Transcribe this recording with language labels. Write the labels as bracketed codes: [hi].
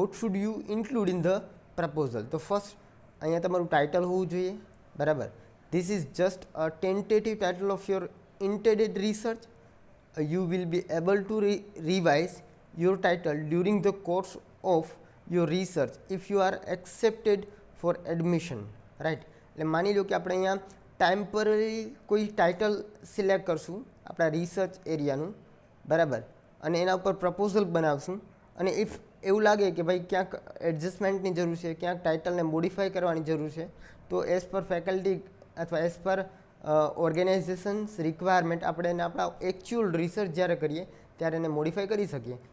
[en] What should you include in the proposal. [gu] તો first અહીંયા તમારું ટાઇટલ હોવું જોઈએ, બરાબર. [en] This is just a tentative title of your intended research. You will be able to revise your title during the course of your research if you are accepted for admission, right. [gu] એટલે માની લો કે આપણે અહીંયા temporary કોઈ title select કરશું આપણા research એરિયાનું, બરાબર, અને એના ઉપર પ્રપોઝલ બનાવશું અને ઇફ એવું લાગે કે ભાઈ ક્યાંક એડજસ્ટમેન્ટની જરૂર છે, ક્યાંક ટાઇટલને મોડિફાઈ કરવાની જરૂર છે, તો એઝ પર ફેકલ્ટી અથવા એઝ પર ઓર્ગેનાઇઝેશન્સ રિક્વાયરમેન્ટ આપણે એને આપણા એકચ્યુઅલ રિસર્ચ જ્યારે કરીએ ત્યારે એને મોડિફાઈ કરી શકીએ.